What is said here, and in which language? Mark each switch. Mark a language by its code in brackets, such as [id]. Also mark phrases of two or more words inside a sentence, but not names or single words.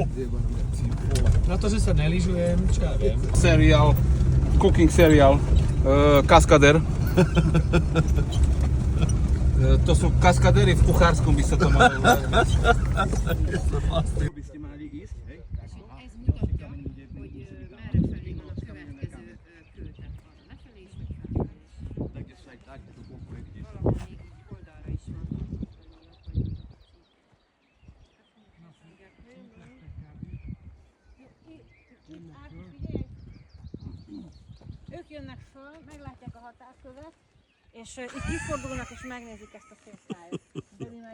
[sk] Na to, že sa nelyžujem, čo ja viem. Seriál, cooking seriál, Kaskader. To sú kaskadery v kuchárskom, by sa to malo volať. By ste mali ísť, hej? [hu] Ez mutatja, hogy merre felé van a következő kőtárgy. Lefelé is, vagy felfelé is. Valahol még így oldalra is van. Ők jönnek föl, meglátják a határkövet, és itt kifordulnak és megnézik ezt a szép tájat.